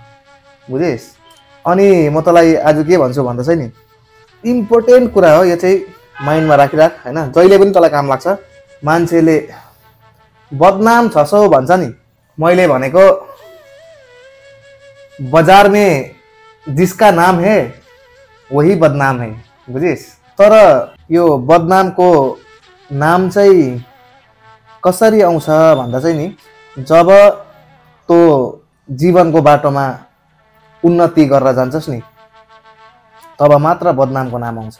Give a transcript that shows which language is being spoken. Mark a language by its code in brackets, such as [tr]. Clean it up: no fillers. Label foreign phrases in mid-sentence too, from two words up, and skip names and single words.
[ne] बुझिस्? अनि म तँलाई आज के भन्छु भन्दा चाहिँ नि, इम्पोर्टेन्ट कुरा हो यो चाहिँ, माइन्डमा राखिराख होइन, जहिले पनि तँलाई काम लाग्छ। मान्छेले बदनाम 600 भन्छ नि, मैले भनेको [hi] बजार में जिसका नाम है वही बदनाम है। [ne] बुझिस्? तर यो बदनामको नाम चाहिँ कसरी आउँछ भन्दा चाहिँ नि, जब तँ जीवनको बाटोमा उन्नति गरेर जान्छस् नि, तब मात्र बदनामको नाम आउँछ।